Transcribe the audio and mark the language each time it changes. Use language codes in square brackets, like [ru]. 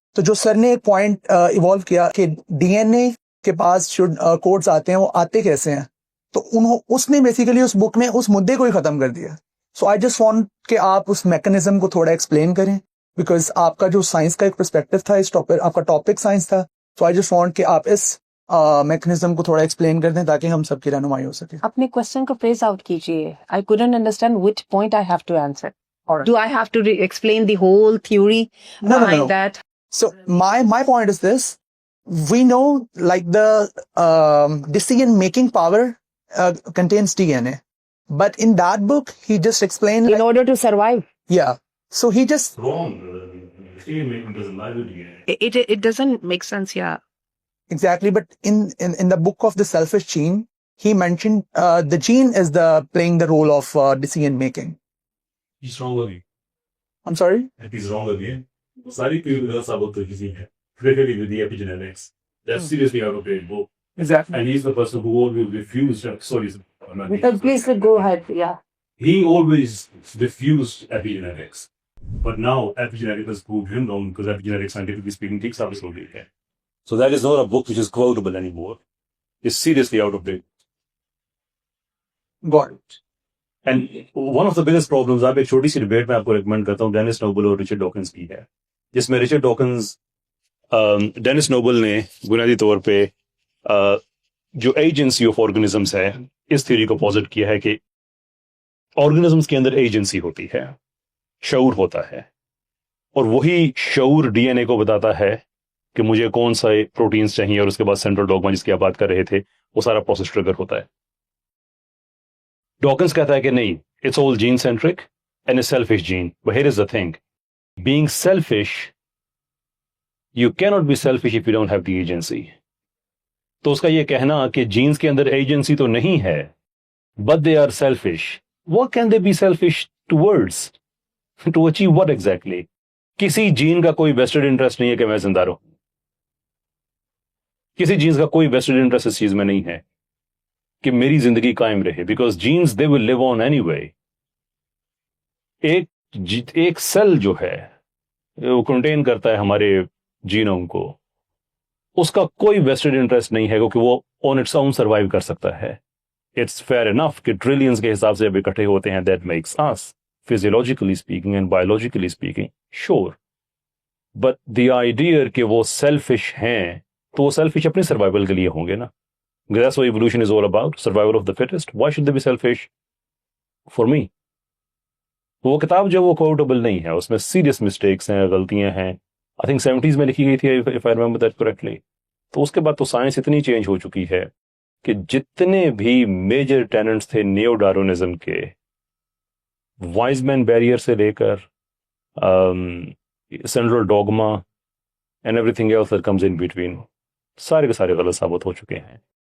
[ur] تو جو سر نے ایک پوائنٹ ایوالو کیا کہ ڈی این اے کے پاس جو کوڈز آتے ہیں وہ آتے کیسے ہیں، تو اس نے بیسیکلی اس بک میں اس مدعے کو ہی ختم کر دیا. [en] so I just want [ur] کہ آپ اس میکنزم کو تھوڑا ایکسپلین کریں، بیکاز آپ کا جو سائنس کا ایک پرسپیکٹو تھا اس ٹاپک، آپ کا ٹاپک سائنس تھا. [en] so I just want [ur] کہ آپ اس میکنزم کو تھوڑا ایکسپلین کر دیں تاکہ ہم سب کی رہنمائی ہو سکے. اپنے کوشچن کو فریز آؤٹ کیجیے. [en] I couldn't understand which point I have to answer. Do I have to explain the whole theory No. behind that? So my point is this: we know like the decision making power contains DNA, but in that book he just explained In order to survive. yeah. So he just Wrong. Decision-making doesn't lie with DNA. It doesn't make sense, yeah. exactly, but in the book of the selfish gene, he mentioned the gene is the playing the role of decision making. He's wrong again. I'm sorry. He's wrong again. [ur] ساری period ثابت ہوئی کسی ہے [en] particularly with the epigenetics. That's seriously out of date book. Exactly. And he's the person who always refused. Sorry, I'm not being Please go ahead, yeah. He always refused epigenetics. But now epigenetics has proved him wrong because epigenetics, scientifically speaking, takes up his whole data. So that is not a book which is quotable anymore. It's seriously out of date. Got it. [ur] And one of the biggest problems, آپ ایک چھوٹی سی debate میں آپ کو recommend کرتا ہوں Dennis Nobel اور Richard Dawkins کی ہے، جس میں رچرڈ ڈاکنز ڈینس نوبل نے بنیادی طور پہ جو ایجنسی آف آرگنزمس ہے اس تھیوری کو پوزٹ کیا ہے کہ آرگنزمس کے اندر ایجنسی ہوتی ہے، شعور ہوتا ہے، اور وہی شعور ڈی این اے کو بتاتا ہے کہ مجھے کون سا پروٹینز چاہیے، اور اس کے بعد سینٹرل ڈوگما جس کی آپ بات کر رہے تھے وہ سارا پروسیس ٹریگر ہوتا ہے. ڈاکنز کہتا ہے کہ نہیں، [en] It's all gene centric and a selfish gene. But here is the thing, being selfish, you can not be selfish if you don't have the agency. [ur] تو اس کا یہ کہنا کہ جینز کے اندر ایجنسی تو نہیں ہے [en] But they are selfish, what can they be selfish towards, to achieve what exactly? [ur] کسی جین کا کوئی ویسٹڈ انٹرسٹ نہیں ہے کہ میں زندہ رہوں، کسی جینز کا کوئی ویسٹڈ انٹرسٹ اس چیز میں نہیں ہے کہ میری زندگی قائم رہے، [en] Because genes they will live on anyway. [ur] ایک سیل جو ہے وہ کنٹین کرتا ہے ہمارے جینوم کو، اس کا کوئی ویسٹڈ انٹرسٹ نہیں ہے کیونکہ وہ [en] on its own [ur] سروائیو کر سکتا ہے. [en] it's fair enough [ur] کہ ٹریلینز کے حساب سے اب اکٹھے ہوتے ہیں، [en] That makes us physiologically speaking and biologically speaking sure. [ur] بٹ دی آئیڈیا کہ وہ سیلفش ہیں، تو وہ سیلفش اپنے سروائیول کے لیے ہوں گے نا. [en] That's what evolution is all about, survival of the fittest. Why should they be selfish for me? [ur] وہ کتاب جو وہ کوٹیبل نہیں ہے، اس میں سیریس مسٹیکس ہیں، غلطیاں ہیں. [en] I think 70s [ur] میں لکھی گئی تھی [en] if I remember that correctly. [ur] تو اس کے بعد تو سائنس اتنی چینج ہو چکی ہے کہ جتنے بھی میجر ٹیننٹس تھے نیو ڈارونزم کے، وائز مین بیریئر سے لے کر central ڈوگما and [en] everything else that comes in between, [ur] سارے کے سارے غلط ثابت ہو چکے ہیں.